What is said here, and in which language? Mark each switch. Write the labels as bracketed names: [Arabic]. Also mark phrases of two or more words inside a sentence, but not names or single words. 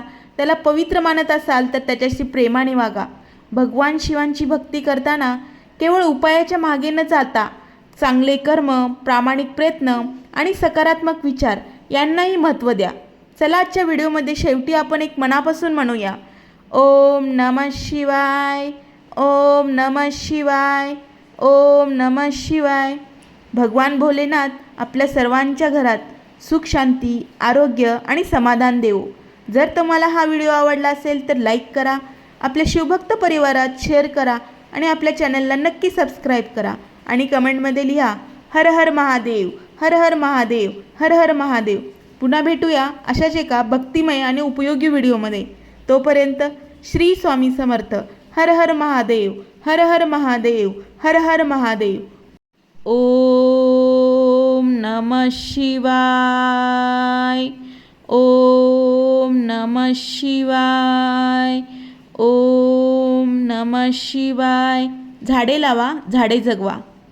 [Marathi] त्याला पवित्र मानत असाल तर त्याच्याशी प्रेमाने वागा. भगवान शिवांची भक्ती करताना केवळ उपायाच्या मागे न जाता चांगले कर्म, प्रामाणिक प्रयत्न आणि सकारात्मक विचार यांनाही महत्त्व द्या. चला, आजच्या व्हिडिओमध्ये शेवटी आपण एक मनापासून म्हणूया, [Sanskrit] ओम नमः शिवाय, ओम नमः शिवाय, ओम नमः शिवाय. [Marathi] भगवान भोलेनाथ आपल्या सर्वांच्या घरात सुख, शांती, आरोग्य आणि समाधान देवो. जर तुम्हाला हा व्हिडिओ आवडला असेल तर लाईक करा, आपल्या शिवभक्त परिवारात शेअर करा आणि आपल्या चॅनलला नक्की सबस्क्राईब करा आणि कमेंटमध्ये लिहा, हर हर महादेव, हर हर महादेव, हर हर महादेव. पुन्हा भेटूया अशाच एका भक्तिमय आणि उपयोगी व्हिडिओमध्ये. तोपर्यंत श्री स्वामी समर्थ. हर हर महादेव, हर हर महादेव, हर हर महादेव. [Sanskrit] ओम नमः शिवाय, ओम नमः शिवाय, ओम नमः शिवाय. [Marathi] झाडे लावा, झाडे जगवा.